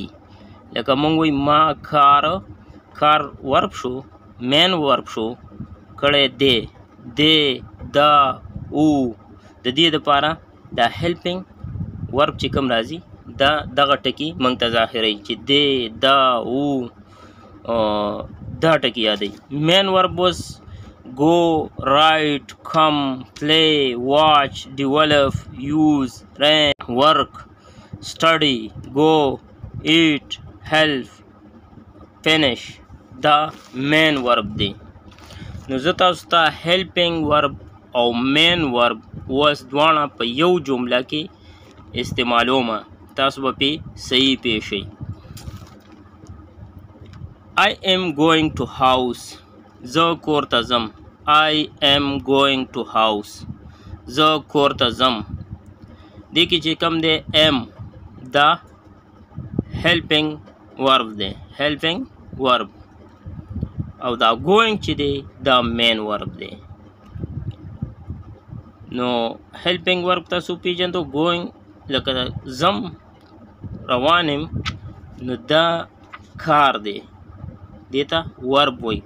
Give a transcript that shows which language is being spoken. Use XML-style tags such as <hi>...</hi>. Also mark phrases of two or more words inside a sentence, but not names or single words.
<ps>لکه مونږ وایي ما کار ورب شو،</ps> <en>main verb</en> <ps>شو کړی دی، دا، او. د دې دپاره دا</ps> <en>helping verb</en> <ps>چې کوم راځي دا دغه ټکي مونږ ته ظاهروي چې دی، دا، او، دا ټکي یادوي.</ps> <en>main verb اوس go, write, come, play, watch, develop, use, run, work, study, go, eat, help, finish.</en> <ps>دا</ps> <en>main verb</en> <ps>دی. نو زه تاسو ته</ps> <en>helping verb</en> <ps>او</ps> <en>main verb</en> <ps>اوس دواړه په یو جمله کې استعمالوم، تاسو به پې صحیح پوه شئ.</ps> <en>I am going to house،</en> <ps>زه کور ته ځم.</ps> <en>I am going to house،</en> <ps>زه کور ته ځم. دې کې چې کوم دی am دا</ps> <en>helping verb</en> <ps>دی،</ps> <en>helping verb,</en> <ps>او دا going چې دی دا</ps> <en>main verb</en> <ps>دی. نو</ps> <en>helping verb</en> <ps>تاسو پیژندو، going لکه ځم، روان یم، نو دا کار دی، دې ته ورب وایي.</ps>